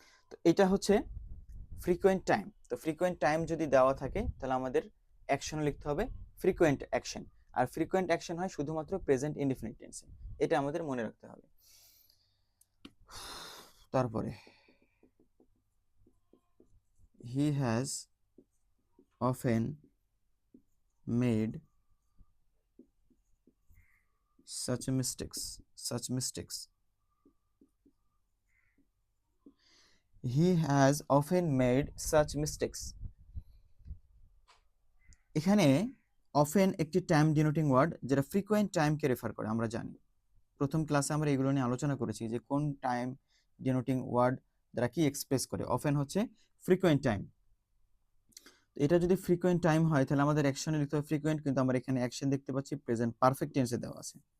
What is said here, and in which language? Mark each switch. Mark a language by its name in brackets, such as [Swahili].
[Bangla] তো এটা হচ্ছে ফ্রিকোয়েন্ট টাইম। তো ফ্রিকোয়েন্ট টাইম যদি দেওয়া থাকে তাহলে আমাদের অ্যাকশন লিখতে হবে ফ্রিকোয়েন্ট অ্যাকশন, আর ফ্রিকোয়েন্ট অ্যাকশন হয় শুধুমাত্র প্রেজেন্ট ইনডিফিনিট টেন্সে, এটা আমাদের মনে রাখতে হবে। [English] তারপরে he has often made such mistakes. He has often made such mistakes. [Bangla] এখানে often একটি টাইম ডিনোটিং ওয়ার্ড যেটা ফ্রিকোয়েন্ট টাইমকে রেফার করে, আমরা জানি প্রথম ক্লাসে আমরা এগুলো নিয়ে আলোচনা করেছি যে কোন টাইম ডিনোটিং ওয়ার্ড দ্বারা কি এক্সপ্রেস করে। often হচ্ছে ফ্রিকোয়েন্ট টাইম। এটা যদি ফ্রিকোয়েন্ট টাইম হয় তাহলে আমাদের অ্যাকশনে লিখতে হবে ফ্রিকোয়েন্ট, কিন্তু আমরা এখানে অ্যাকশন দেখতে পাচ্ছি প্রেজেন্ট পারফেক্ট টেন্সে দেওয়া আছে।